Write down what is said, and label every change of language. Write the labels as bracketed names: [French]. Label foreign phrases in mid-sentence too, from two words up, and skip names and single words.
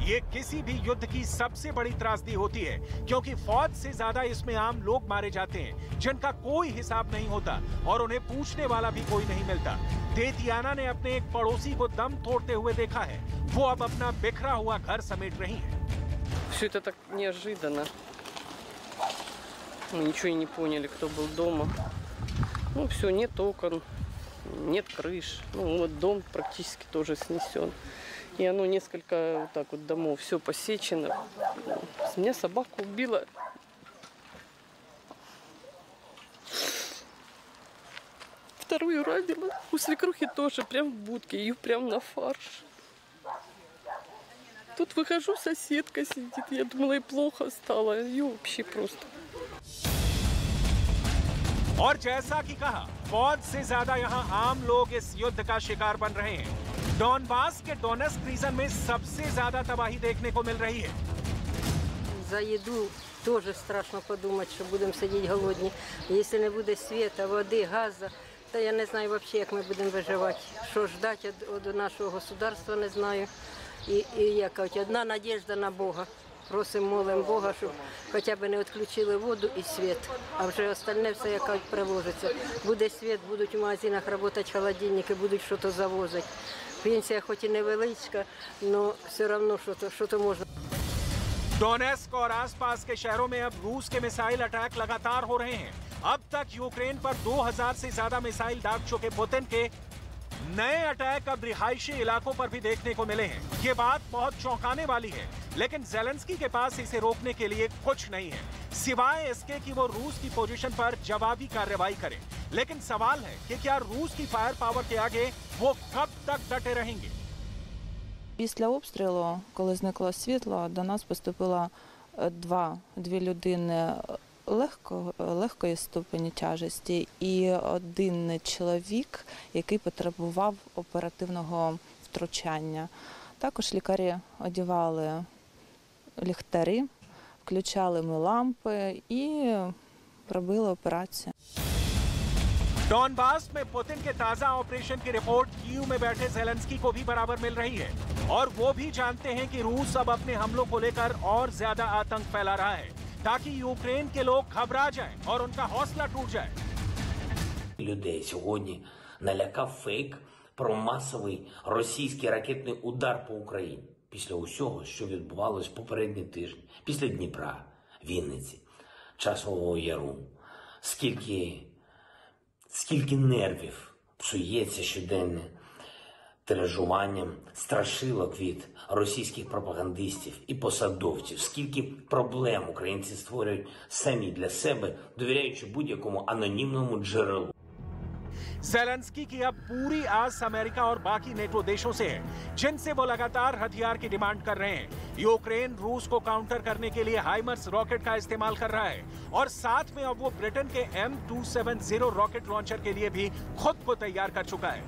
[Hindi] ये किसी भी युद्ध की सबसे बड़ी त्रासदी होती है, क्योंकि फौज से ज्यादा इसमें आम लोग मारे जाते हैं जिनका कोई हिसाब नहीं होता और उन्हें पूछने वाला भी कोई नहीं मिलता। तेतियाना ने अपने एक पड़ोसी को दम तोड़ते हुए देखा है। वो अब अपना बिखरा हुआ घर समेट रही है। [Russian] Все это так неожиданно. Мы ничего и не поняли, кто был дома. Ну все, нет окон. Нет крыш. Ну вот дом практически тоже снесен. И оно несколько вот так вот домов, все посечено. Меня собака убила. Вторую ранила. У свекрухи тоже прям в будке. Ее прям на фарш. Тут выхожу, соседка сидит. Я думала, ей плохо стало. Ее вообще просто. [Hindi] और जैसा कि कहा, फौज से ज्यादा यहाँ आम लोग इस युद्ध का शिकार बन रहे हैं। डॉनबास के डोनेस्क रीजन में सबसे ज्यादा तबाही देखने को मिल रही है। [Russian] За еду тоже страшно подумать, [Ukrainian] що будемо сидіти голодні. Якщо не буде світа, води, газу, то я не знаю взагалі, як ми будемо виживати. Що ждати від нашого государства, не знаю. І як кажуть, одна надіжда на Бога. Просимо, молимо Бога, щоб хоча б не відключили воду і світ, а вже остальне все, як кажуть, приложиться. Буде світ, будуть в магазинах працювати холодильники, будуть щось завозити. Пенсія хоч і невеличка, але все одно щось можна. [Hindi] डोनेस्क और आसपास के शहरों में अब रूस के [English] missile attack [Hindi] लगातार हो रहे हैं। अब तक यूक्रेन पर 2000 से ज्यादा मिसाइल दाग चुके पुतिन के नए अटैक अब रिहायशी इलाकों पर भी देखने को मिले हैं। ये बात बहुत चौंकाने वाली है, लेकिन ज़ेलेंस्की के पास इसे रोकने के लिए कुछ नहीं है, सिवाय इसके कि वो रूस की पोजीशन पर जवाबी कार्रवाई करे। लेकिन सवाल है कि क्या रूस की [English] fire power [Hindi] के आगे वो कब तक डटे रहेंगे? [Ukrainian] Після обстрілу, коли зникло світло, до нас поступило дві людини легкої ступені тяжесті і один чоловік, який потребував оперативного втручання. Також лікарі одягали ліхтарі, включали ми лампи і робили операцію. [Hindi] डॉनबास में पुतिन के ताजा ऑपरेशन की रिपोर्ट कीव में बैठे ज़ेलेंस्की को भी बराबर मिल रही है और वो भी जानते हैं कि रूस अब अपने हमलों को लेकर और ज्यादा आतंक फैला रहा है ताकि यूक्रेन के लोग घबरा जाएं और उनका हौसला टूट जाए. [Ukrainian] Людей сьогодні налякав фейк про масовий російський ракетний удар по Україні. Після усього, що відбувалось попередні тижні, після Дніпра, Вінниці, Часового Яру, скільки нервів псується щоденне тиражуванням страшилок від російських пропагандистів і посадовців, скільки проблем українці створюють самі для себе, довіряючи будь-якому анонімному джерелу. [Hindi] ज़ेलेंस्की की अब पूरी आस अमेरिका और बाकी नेटो देशों से है, जिनसे वो लगातार हथियार की डिमांड कर रहे हैं. यूक्रेन रूस को काउंटर करने के लिए हाइमर्स रॉकेट का इस्तेमाल कर रहा है और साथ में अब वो ब्रिटेन के M270 [English] rocket launcher [Hindi] के लिए भी खुद को तैयार कर चुका है.